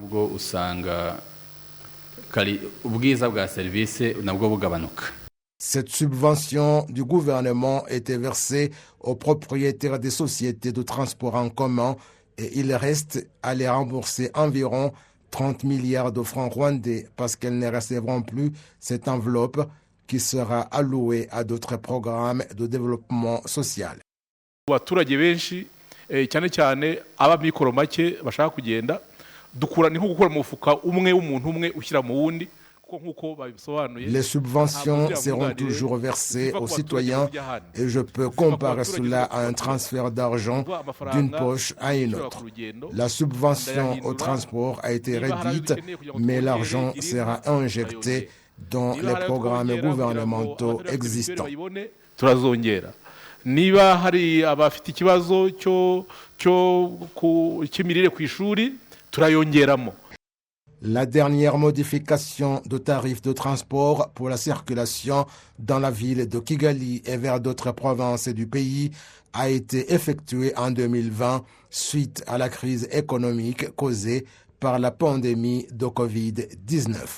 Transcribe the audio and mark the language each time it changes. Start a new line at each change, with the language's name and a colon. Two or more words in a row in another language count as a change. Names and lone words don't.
French: Cette subvention du gouvernement était versée aux propriétaires des sociétés de transport en commun et il reste à les rembourser environ 30 milliards de francs rwandais parce qu'elles ne recevront plus cette enveloppe qui sera allouée à d'autres programmes de développement social.
Kinyarwanda: Abaturage benshi cyane cyane abamikoro make bashaka kugenda dukura ni nko gukora mu mufuka umwe w'umuntu umwe ushyira mu wundi.
French: Les subventions seront toujours versées aux citoyens et je peux comparer cela à un transfert d'argent d'une poche à une autre. La subvention au transport a été réduite, mais l'argent sera injecté dans les programmes gouvernementaux existants.
Kinyarwanda: Niba hari abafite ikibazo cy'imirire ku ishuri turayongeramo.
French: La dernière modification de tarifs de transport pour la circulation dans la ville de Kigali et vers d'autres provinces du pays a été effectuée en 2020 suite à la crise économique causée par la pandémie de Covid-19.